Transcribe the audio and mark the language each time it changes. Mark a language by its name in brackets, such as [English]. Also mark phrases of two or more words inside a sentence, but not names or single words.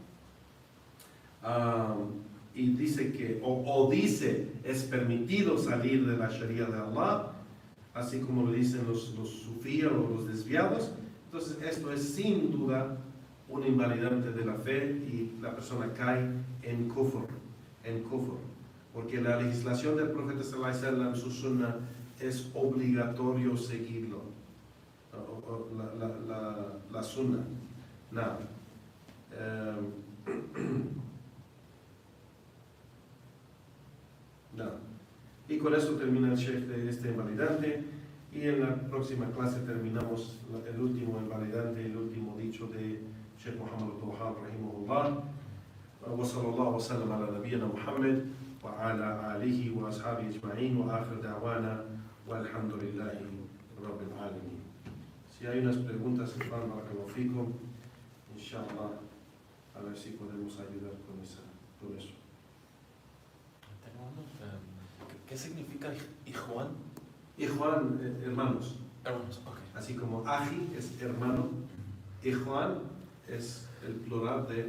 [Spanish] y dice que, o dice es permitido salir de la Sharia de Allah, así como lo dicen los sufíes o los desviados, entonces esto es sin duda un invalidante de la fe y la persona cae en kufr, porque la legislación del profeta [Arabic] صلى الله عليه وسلم, [Spanish] su sunnah, es obligatorio seguirlo, la sunnah. Now, y con eso termina el sheikh de este invalidante, y en la próxima clase terminamos el último invalidante, el último dicho de Sheikh Muhammad al-Wahhab rahimahullah. [Arabic] وصلى الله وسلم على نبينا محمد وعلى آله وأصحابه أجمعين، وآخر دعوانا والحمد لله رب العالمين. [Spanish] Si hay unas preguntas, [Arabic] بارك الله فيكم، إن شاء الله, [Spanish] a ver si podemos ayudar con eso. ¿Qué significa Ikhwan? Ikhwan, hermanos. Hermanos, ok. Así como Aji es hermano, Ikhwan es el plural de